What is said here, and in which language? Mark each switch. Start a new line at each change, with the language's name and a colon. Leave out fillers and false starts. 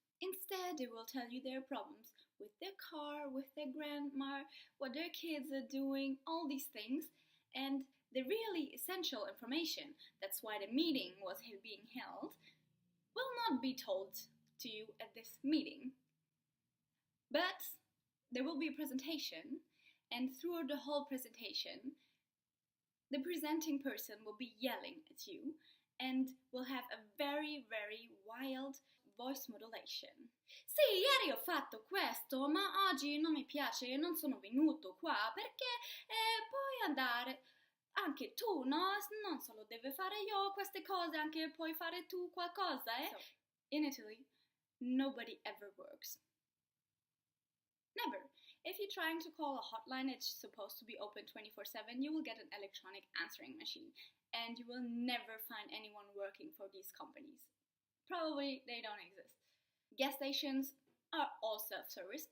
English: Instead, they will tell you their problems with their car, with their grandma, what their kids are doing, all these things, and the really essential information, that's why the meeting was being held, will not be told to you at this meeting. But there will be a presentation, and throughout the whole presentation, the presenting person will be yelling at you and will have a very, very wild voice modulation.
Italian: Sì, ieri ho fatto questo, ma oggi non mi piace e non sono venuto qua perché puoi andare anche tu, no? Non solo devo fare io queste cose, anche puoi fare tu qualcosa, eh?
English: So, in Italy, nobody ever works. Never. If you're trying to call a hotline that's supposed to be open 24/7, you will get an electronic answering machine, and you will never find anyone working for these companies. Probably they don't exist. Gas stations are all self-service.